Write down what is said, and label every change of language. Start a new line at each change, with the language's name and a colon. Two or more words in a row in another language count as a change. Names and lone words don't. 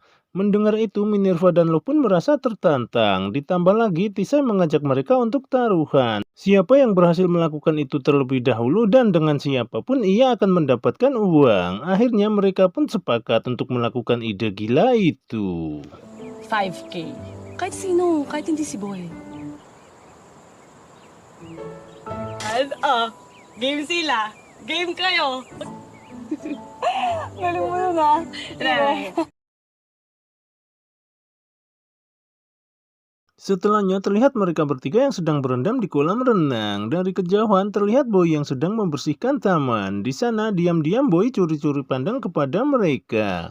Indonesian: Mendengar itu, Minerva dan Lo pun merasa tertantang. Ditambah lagi, Tisay mengajak mereka untuk taruhan. Siapa yang berhasil melakukan itu terlebih dahulu dan dengan siapapun ia akan mendapatkan uang. Akhirnya mereka pun sepakat untuk melakukan ide gila itu. 5K.
Filipino: Kahit sino, kahit hindi si Boy. Game sila. Game kayo. Galing mo yun ah.
Indonesian: Setelahnya terlihat mereka bertiga yang sedang berendam di kolam renang. Dari kejauhan terlihat Boy yang sedang membersihkan taman. Di sana diam-diam Boy curi-curi pandang kepada mereka.